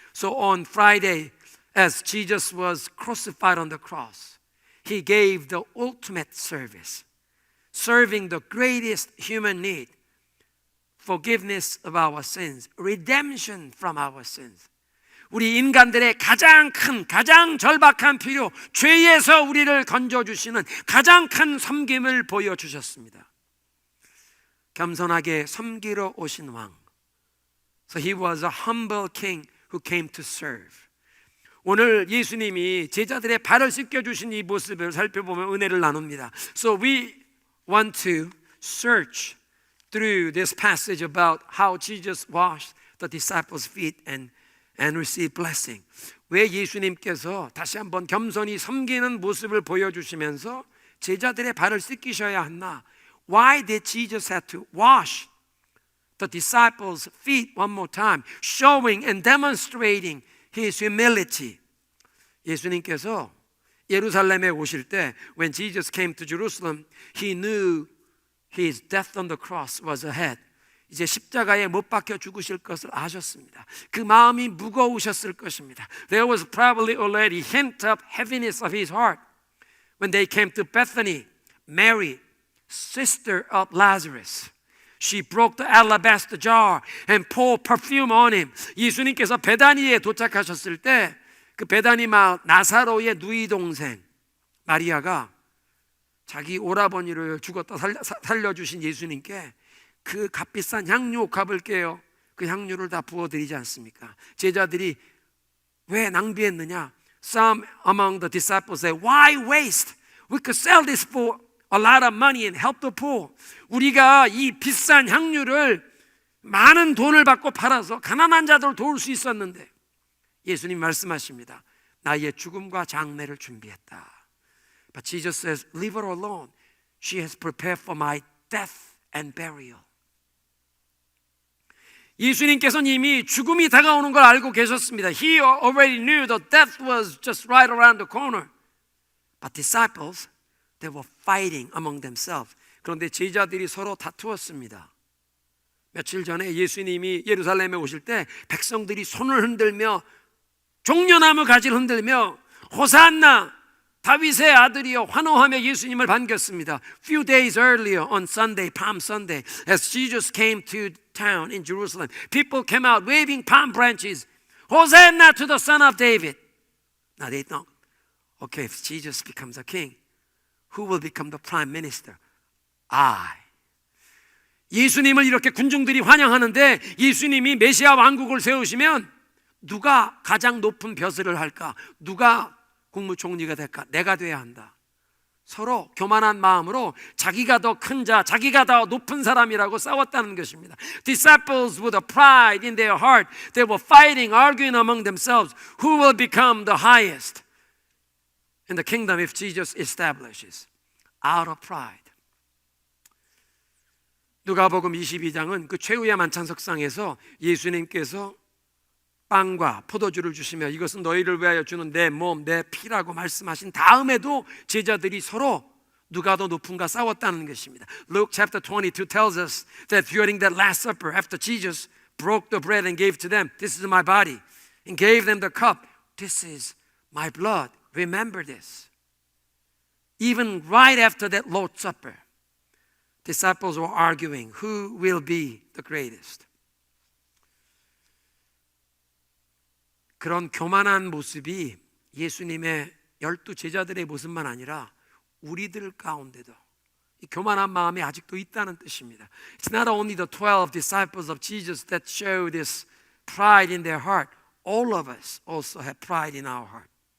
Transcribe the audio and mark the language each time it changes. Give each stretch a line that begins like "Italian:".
English: So on Friday, as Jesus was crucified on the cross, he gave the ultimate service, serving the greatest human need, forgiveness of our sins, redemption from our sins.
Korean: 우리 인간들의 가장 큰, 가장 절박한 필요, 죄에서 우리를 건져주시는 가장 큰 섬김을 보여주셨습니다. 겸손하게 섬기러 오신 왕.
English: So he was a humble king who came to serve.
Korean: 오늘 예수님이 제자들의 발을 씻겨주신 이 모습을 살펴보면 은혜를 나눕니다.
English: So we want to search through this passage about how Jesus washed the disciples' feet and receive blessing.
Korean: 왜 예수님께서 다시 한번 겸손히 섬기는 모습을 보여주시면서 제자들의 발을 씻기셔야 했나?
English: Why did Jesus have to wash the disciples' feet one more time, showing and demonstrating his humility?
Korean: 예수님께서 예루살렘에 오실 때,
English: when Jesus came to Jerusalem, he knew his death on the cross was ahead.
Korean: 이제 십자가에 못 박혀 죽으실 것을 아셨습니다. 그 마음이 무거우셨을 것입니다.
English: There was probably already hint of heaviness of his heart when they came to Bethany. Mary, sister of Lazarus, she broke the alabaster jar and poured perfume on him.
Korean: 예수님께서 베다니에 도착하셨을 때 그 베다니 마을 나사로의 누이 동생 마리아가 자기 오라버니를 죽었다 살려주신 예수님께 그 값비싼 향유 값을게요. 그 향유를 다 부어드리지 않습니까? 제자들이 왜 낭비했느냐?
English: Some among the disciples say, why waste? We could sell this for a lot of money and help the poor.
Korean: 우리가 이 비싼 향유를 많은 돈을 받고 팔아서 가난한 자들을 도울 수 있었는데 예수님 말씀하십니다. 나의 죽음과 장례를 준비했다.
English: But Jesus says, leave her alone. She has prepared for my death and burial.
Korean: 예수님께서는 이미 죽음이 다가오는 걸 알고 계셨습니다.
English: He already knew that death was just right around the corner. But disciples, they were fighting among themselves.
Korean: 그런데 제자들이 서로 다투었습니다. 며칠 전에 예수님이 예루살렘에 오실 때 백성들이 손을 흔들며 종려나무 가지를 흔들며 호산나 다윗의 아들이여 환호하며 예수님을 반겼습니다.
English: Few days earlier on Sunday, Palm Sunday, as Jesus came to town in Jerusalem, people came out waving palm branches. Hosanna to the Son of David. Now they thought, okay, if Jesus becomes a king, who will become the prime minister? I.
Korean: 예수님을 이렇게 군중들이 환영하는데 예수님이 메시아 왕국을 세우시면 누가 가장 높은 벼슬을 할까? 누가 국무총리가 될까? 내가 돼야 한다. 서로 교만한 마음으로 자기가 더 큰 자, 자기가 더 높은 사람이라고 싸웠다는 것입니다.
English: Disciples with a pride in their heart, they were fighting, arguing among themselves. Who will become the highest in the kingdom if Jesus establishes? Out of pride.
Korean: 누가복음 22장은 그 최후의 만찬석상에서 예수님께서 빵과 포도주를 주시며 이것은 너희를 위하여 주는 내 몸, 내 피라고 말씀하신 다음에도 제자들이 서로 누가 더 높은가 싸웠다는 것입니다.
English: Luke chapter 22 tells us that during that last supper, after Jesus broke the bread and gave to them, this is my body, and gave them the cup, this is my blood. Remember this. Even right after that Lord's Supper, disciples were arguing who will be the greatest.
Korean: 그런 교만한 모습이 예수님의 12 제자들의 모습만 아니라 우리들 가운데도 이 교만한 마음이 아직도 있다는 뜻입니다.
English: It's not only the 12 disciples of Jesus that show this pride in their heart. All of us also have pride in our heart.